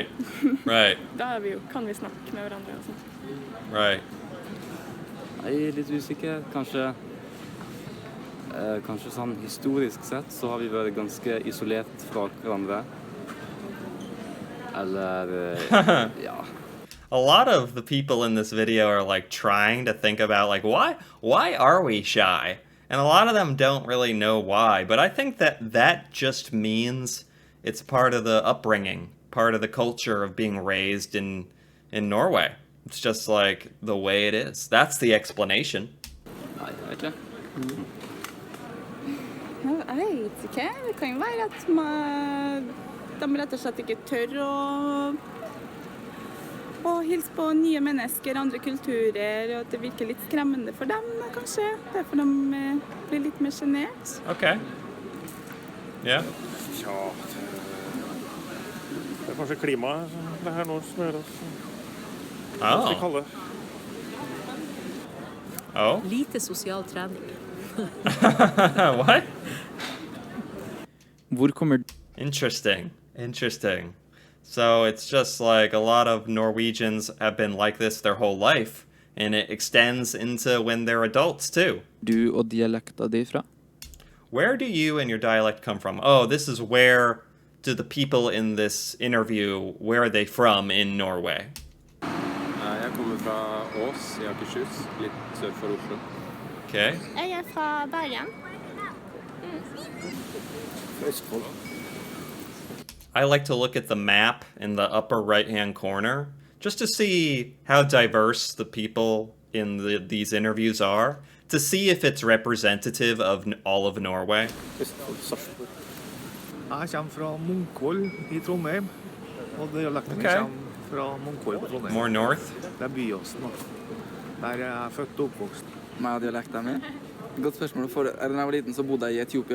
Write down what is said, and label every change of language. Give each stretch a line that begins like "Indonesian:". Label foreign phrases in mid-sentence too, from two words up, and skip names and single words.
Norwegian: Da kan vi snakke med hverandre og sånn.
English: Right.
Norwegian: Jeg er litt usikker. Kanskje sånn historisk sett så har vi vært ganske isolert fra hverandre. Eller ja.
English: A lot of the people in this video are like trying to think about like why are we shy? And a lot of them don't really know why, but I think that just means it's part of the upbringing, part of the culture of being raised in Norway. It's just like the way it is. That's the explanation.
Norwegian: Nei, jeg vet ikke. Jeg vet ikke. Det kan jo være at de rett og slett ikke tør å hilse på nye mennesker, andre kulturer, og at det virker litt skremmende for dem, kanskje. Derfor de blir litt mer genert.
English: Okay. Yeah.
Norwegian: Tja, det kanskje klimaet det her nå som gjør oss kalde.
English: Oh.
Norwegian: Lite sosial trening.
English: What?
Norwegian: Hvor kommer
English: Interesting. So it's just like a lot of Norwegians have been like this their whole life, and it extends into when they're adults too.
Norwegian: du og dialekta di fra?
English: Where do you and your dialect come from? Oh, this is where do the people in this interview, where are they from in Norway?
Norwegian: Jeg kommer fra Ås i Akershus, litt sør for Oslo.
English: Okay.
Norwegian: Jeg fra Bergen. Østfold.
English: I like to look at the map in the upper right-hand corner just to see how diverse the people in these interviews are, to see if it's representative of all of Norway.
Norwegian: Østfold, Sarpsborg. Jeg kommer fra Munkvoll i Trondheim, og dialekten
English: Okay.
Norwegian: kommer fra Munkvoll på Trondheim.
English: More north?
Norwegian: Det er Byåsen, da. Der er jeg født og oppvokst. Meg og dialekten min. Godt spørsmål. For da jeg var liten, så bodde jeg i Etiopia.